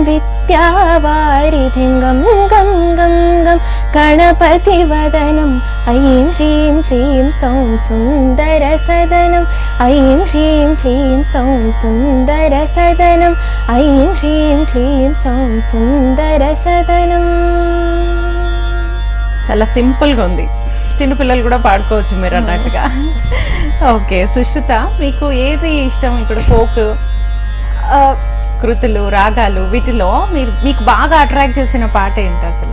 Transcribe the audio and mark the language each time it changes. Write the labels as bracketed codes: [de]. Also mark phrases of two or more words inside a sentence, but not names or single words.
[sa] विद्यावारिधिं गं गं गं गं गणपतिवदनम् ऐं ह्रीं क्लीं सौं सुन्दरसदनम् ऐं ह्रीं क्लीं सौं सुन्दरसदनम् ऐं ह्रीं क्लीं सौं सुन्दरसदनम् [te] చాలా సింపుల్గా ఉంది, చిన్నపిల్లలు కూడా పాడుకోవచ్చు మీరు అన్నట్టుగా. ఓకే సుశ్రుత, మీకు ఏది ఇష్టం? ఇప్పుడు ఫోక్ కృతులు, రాగాలు, వీటిలో మీకు బాగా అట్రాక్ట్ చేసిన పాట ఏంటి అసలు?